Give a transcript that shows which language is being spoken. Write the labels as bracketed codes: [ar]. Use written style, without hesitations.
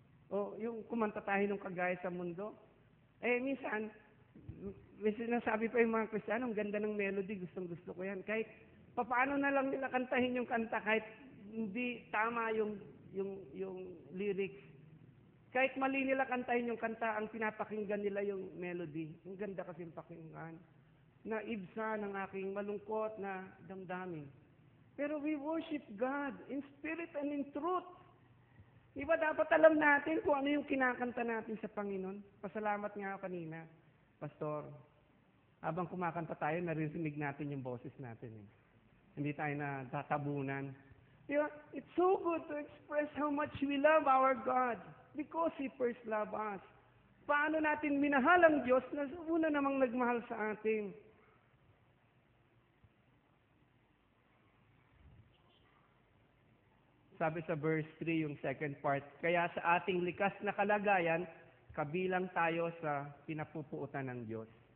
[tl] O yung kumanta tayo ng Kagaya sa Mundo? Minsan, may sinasabi pa yung mga Kristiyano, ang ganda ng melody, gustong-gusto ko yan. Kahit paano na lang nila kantahin yung kanta, kahit hindi tama yung lyrics. Kahit mali nila kantahin yung kanta, ang pinapakinggan nila yung melody. Ang ganda kasi yung pakinggan. Naibsa ng aking malungkot na damdamin. [en] Pero we worship God in spirit and in truth. [tl] Diba dapat alam natin kung ano yung kinakanta natin sa Panginoon? Pasalamat nga ako kanina, Pastor. Habang kumakanta tayo, naririnig natin yung boses natin. Eh. Hindi tayo na tatabunan. Diba? [en] It's so good to express how much we love our God because He first loved us. [tl] Paano natin minahal ang Diyos na una namang nagmahal sa atin? Sabi sa verse 3, yung second part, kaya sa ating likas na kalagayan, kabilang tayo sa pinapupuutan ng Diyos.